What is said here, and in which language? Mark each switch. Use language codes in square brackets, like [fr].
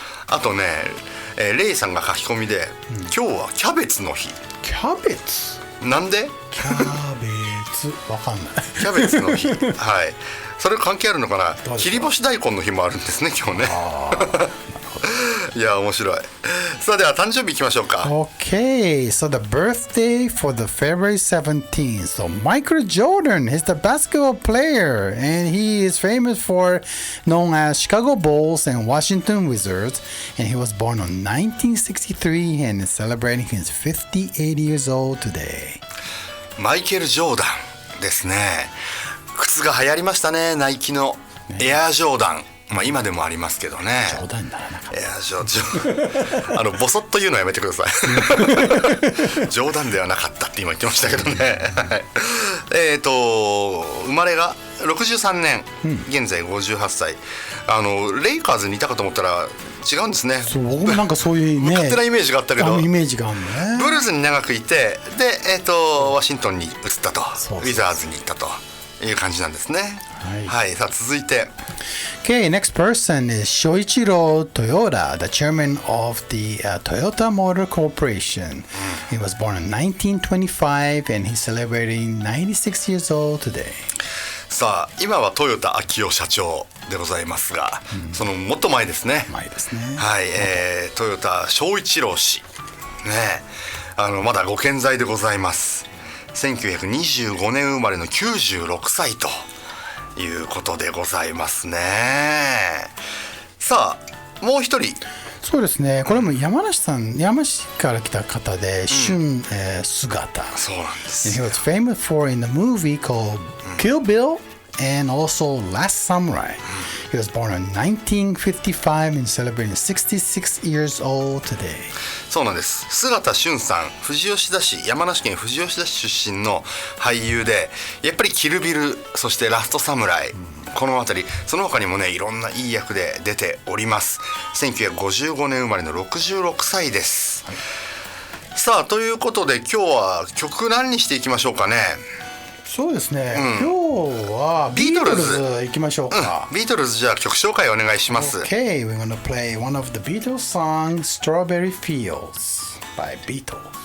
[ja] あとね、レイさんが書き込みで、今日はキャベツの日。キャベツなんでキャベツわかんないキャベツの日はいそれ関係あるのかな。どうでしょう。切り干し大根の日もあるんですね今日ねいや面白い。さあでは誕生日いきましょうか。 [en] Okay, so the birthday for the February 17th. So Michael Jordan is the basketball player, and he is famous for known as Chicago Bulls and Washington Wizards. And he was born on 1963 and is celebrating his 58 years old today. [ja] マイケル・ジョーダンですね。靴が流行りましたね、ナイキのエアージョーダン。今でもありますけどね。冗談にならなかった。エアージョーダンボソッと言うのやめてください冗談ではなかったって今言ってましたけどね生まれが63年、現在58歳。レイカーズにいたかと思ったら違うんですね。そう、僕もなんかそういうね、勝手なイメージがあったけどイメージがあるのね。ブルーズに長くいて、で、ワシントンに移ったと、そうウィザーズに行ったという感じなんですね。はい、さあ続いて [en] Okay, next person is Shoichiro Toyoda, the chairman of the Toyota Motor Corporation. He was born in 1925 and he's celebrating 96 years old today. [ja] さあ今は豊田章男社長でございますが、そのもっと前ですね。前ですね。はい、豊田章一郎氏ね、まだご健在でございます。 1925年生まれの96歳ということでございますね。さあもう一人。そうですね、これも山梨から来た方で、俊姿。そうなんです [en] And he was famous for in the movie called Kill Bill and also Last Samurai. He was born in 1955 and celebrating 66 years old today. [ja] そうなんです。姿俊さん、富士吉田市、山梨県富士吉田市出身の俳優で、やっぱりキルビル、そしてラストサムライ、この辺り、その他にもねいろんないい役で出ております。 1955年生まれの66歳です、さあということで今日は曲何にしていきましょうかね。そうですね、今日はビートルズ行きましょうか。ビートルズじゃあ曲紹介お願いします。 [en] Okay, we're gonna play one of the Beatles songs, Strawberry Fields by Beatles.